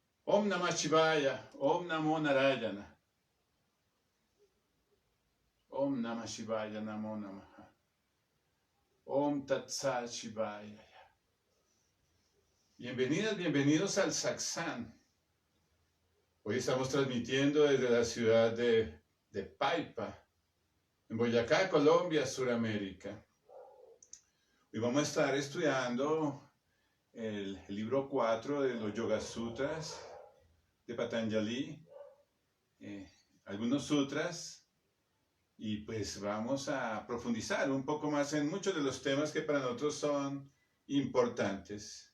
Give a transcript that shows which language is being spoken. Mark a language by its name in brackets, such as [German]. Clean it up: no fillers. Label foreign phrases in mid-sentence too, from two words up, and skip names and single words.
[Sanskrit] ॐ नमः शिवाय, ॐ नमो नारायण। ॐ नमः शिवाय, नमो नमः. ॐ तत् सत् शिवाय. [Spanish] Bienvenidas, bienvenidos al Satsang. Hoy estamos transmitiendo desde la ciudad de Paipa, en Boyacá, Colombia, Suramérica. Hoy vamos a estar estudiando el libro 4 de los Yoga Sutras de Patanjali, algunos sutras, y pues vamos a profundizar un poco más en muchos de los temas que para nosotros son importantes.